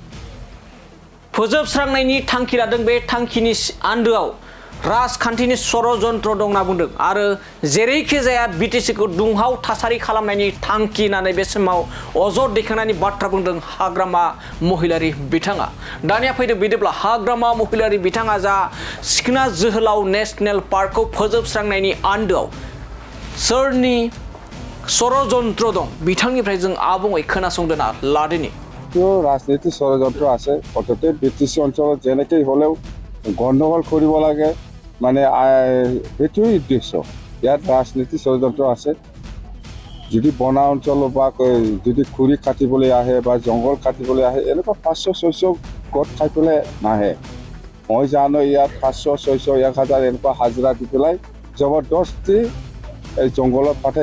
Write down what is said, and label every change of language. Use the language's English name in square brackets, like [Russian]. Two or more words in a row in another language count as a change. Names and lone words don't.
[Bodo] फोजोबस्रांनायनि थांखि लादों बे थांखिनि आन्दोआव राजखान्थिनि षड्यन्त्र दं होनना बुंदों आरो जेरैखि जाया बिटिसिखौ दुंहाव थासारि खालामनायनि थांखि होननानै बे समाव अजद दैखांनायनि बाथ्रा बुंदों हाग्रामा महिलारि बिथाङा दानिया फैदों बिदिब्ला हाग्रामा महिलारि बिथाङा जा सिखना जोहोलाव नेशनेल पार्कखौ फोजोबस्रांनायनि आन्दोआव सोरनि षड्यन्त्र दं बिथांनिफ्राय जों आबुङै खोनासंदोना लादिनि [Assamese] ৰাজনীতি ষড়যন্ত্ৰ আছে অততে বিটিসি অঞ্চলত যেনেকৈ হলেও গণ্ডগোল কৰিব লাগে মানে সেইটোৱেই উদ্দেশ্য ইয়াত ৰাজনীতি ষড়যন্ত্ৰ আছে যদি বনা অঞ্চল বা যদি খুৰি কাটিবলৈ আহে বা জংঘল কাটিবলৈ আহে এনেকুৱা 500-600 গছ খাই পেলাই নাহে মই জানো ইয়াত 500-600-1000 এনেকুৱা হাজিৰা দি পেলাই জবৰদস্তি এই জংঘলত পাঠাই